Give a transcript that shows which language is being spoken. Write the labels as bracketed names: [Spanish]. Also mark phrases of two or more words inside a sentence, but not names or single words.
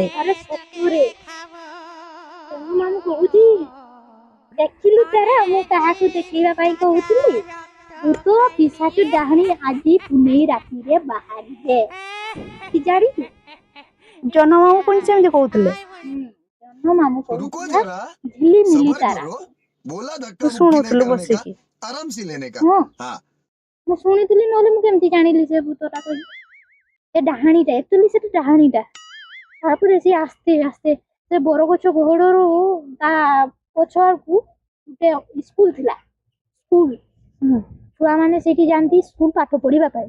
[Odia] ଆରେ ସତରେ ଜହ୍ନ ମାମୁଁ କହୁଛି ଦେଖିଲୁ ତାରା ମୁଁ କାହାକୁ ଦେଖେଇବା ପାଇଁ କହୁଥିଲି। ଭୂତ ପିଶାଚ ଡାହାଣୀ ଆଜି ପୁନେଇ ରାତିରେ ବାହାରିବେ। କି ଜାଣିଛୁ? ଜହ୍ନ ମାମୁଁ ପୁଣି ସେମିତି କହୁଥିଲେ। ଜହ୍ନ ମାମୁଁ [Hindi] रुको [Odia] କହୁଥିଲା [Hindi] जरा, [Odia] ଝିଲିମିଲି [Hindi] सबर [Odia] ତାରା। [Hindi] करो। बोला धक्का [Odia] ତୁ [Hindi] मुक्की न [Odia] ଶୁଣୁଥିଲୁ [Hindi] करने का, [Odia] ବସିକି। [Hindi] आराम से लेने का। ହଁ हाँ [Odia] ମୁଁ ଶୁଣିଥିଲି, ନହେଲେ ମୁଁ କେମିତି ଜାଣିଲି ସେ ଭୂତଟା କହିଲି। ସେ ଡାହାଣୀଟା ଏକ୍ଚୁଆଲି ସେଟା ଡାହାଣୀଟା। ତାପରେ ସେ ଆସ୍ତେ ଆସ୍ତେ ସେ ବରଗଛ ଗହଡ଼ରୁ ତା ପଛ ଆଡ଼କୁ ଗୋଟେ ସ୍କୁଲ ଥିଲା। ସ୍କୁଲ ଛୁଆମାନେ ସେଇଠି ଯାଆନ୍ତି ସ୍କୁଲ ପାଠ ପଢିବା ପାଇଁ।